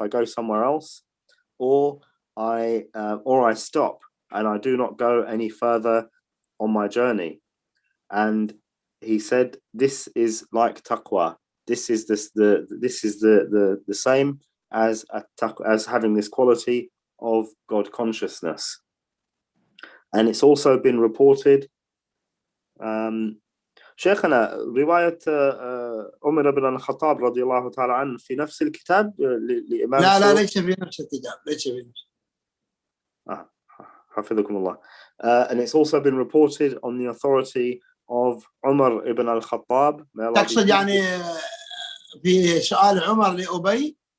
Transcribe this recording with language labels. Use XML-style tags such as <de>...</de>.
<en>I go somewhere else, or I stop and I do not go any further on my journey. And he said, this is like taqwa. This is the same as having this quality of God consciousness. And it's also been reported</en> <ar>شيخنا رواية عمر بن الخطاب رضي الله تعالى عنه في نفس الكتاب لإمام لا ليس في نفس الكتاب ليس في نفس حفظكم الله.</ar> <en>And it's also been reported on the authority of Umar ibn al-Khattab.</en> <ar>تقصد يعني في سؤال عمر لأبي؟</ar>